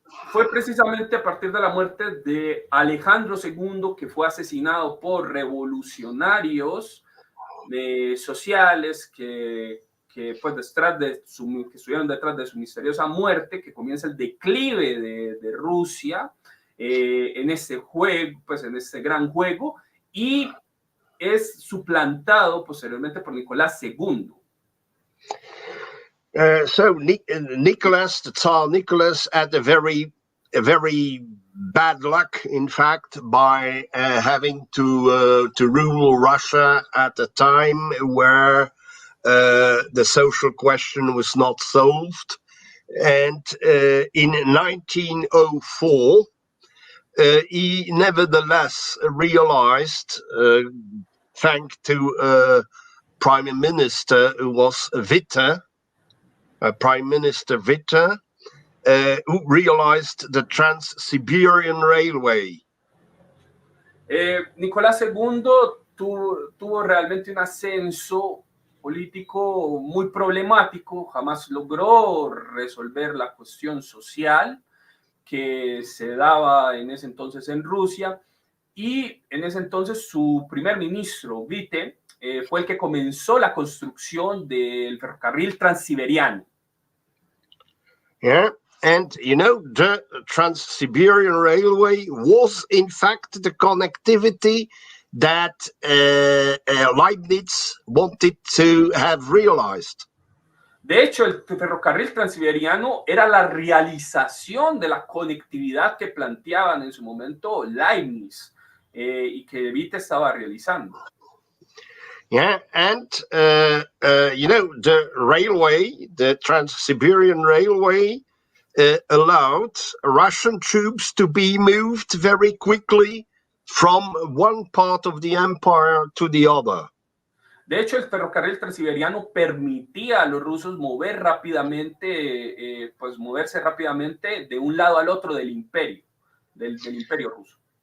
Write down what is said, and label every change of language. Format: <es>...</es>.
<es>Fue precisamente a partir de la muerte de Alejandro II, que fue asesinado por revolucionarios sociales que pues que estuvieron detrás de su misteriosa muerte, que comienza el declive de Rusia en este juego, pues en este gran juego, y es suplantado posteriormente por Nicolás II.</es> <en>So Nicholas, the Tsar Nicholas, had a very bad luck, in fact, by having to rule Russia at a time where the social question was not solved. And in 1904, he nevertheless realized, thanks to Prime Minister who was Witte, Prime Minister Witte, who realized the Trans-Siberian Railway.</en> <es>Nicolás II tuvo realmente un ascenso político muy problemático, jamás logró resolver la cuestión social que se daba en ese entonces en Rusia, y en ese entonces su primer ministro, Witte, fue el que comenzó la construcción del ferrocarril transiberiano.</es> <en>Yeah, and you know, the Trans-Siberian Railway was in fact the connectivity that Leibniz wanted to have realized.</en> <es>De hecho, el ferrocarril transiberiano era la realización de la conectividad que planteaban en su momento Leibniz y que Witte estaba realizando.</es> <en>Yeah, and you know, the railway, the Trans-Siberian Railway, allowed Russian troops to be moved very quickly from one part of the empire to the other.</en> <es>De hecho, el ferrocarril transiberiano permitía a los rusos moverse rápidamente de un lado al otro del imperio, del imperio ruso.</es>